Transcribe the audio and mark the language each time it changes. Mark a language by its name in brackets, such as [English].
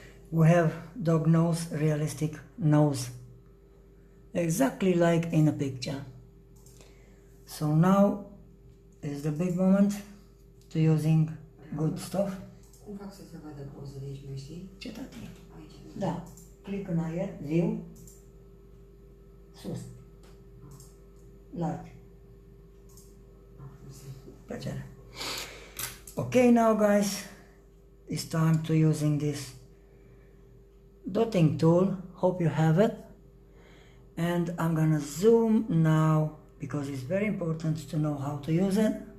[English] We have dog nose, realistic nose. Exactly like in a picture. So now is the big moment to using good stuff. [Romanian] Cum fac să se vadă poză de aici, mai știi? Ce tati? Aici. Da. Click în aer, viu, sus, larg. Plăcere. [English] Okay, now guys, it's time to using this dotting tool. Hope you have it. And I'm gonna zoom now because it's very important to know how to use it.